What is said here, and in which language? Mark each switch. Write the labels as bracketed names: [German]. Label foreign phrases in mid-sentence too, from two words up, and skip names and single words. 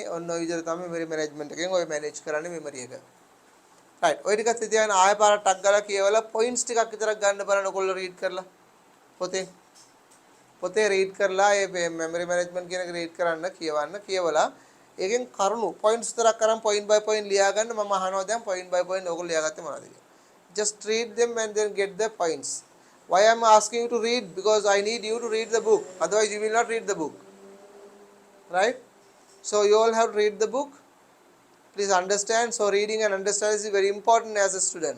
[Sinhala] ඔන්න ඔය විදිහට තමයි [English] memory management [Sinhala] එකෙන් ඔය manage කරන්නේ memory එක. right. ඔය ටිකත් ඉතින් ආයෙ පාරක් ටක් ගාලා කියවලා points ටිකක් විතරක් ගන්න බලන්න ඔයගොල්ලෝ read කරලා. පොතේ read කරලා ඒ [English] memory management [Sinhala] කියන එක read කරන්න කියවලා ඒකෙන් කරුණු points විතරක් අරන් [English] point by point [Sinhala] ලියා ගන්න. මම අහනවා දැන් [English] point by point [Sinhala] ඔයගොල්ලෝ ලියාගත්තේ මොනවද කියලා. [English] Just read them and then get the points. Why I am asking you to read? Because I need you to read the book. Otherwise you will not read the book. Right? So you all have to read the book. Please understand. So reading and understanding is very important as a student.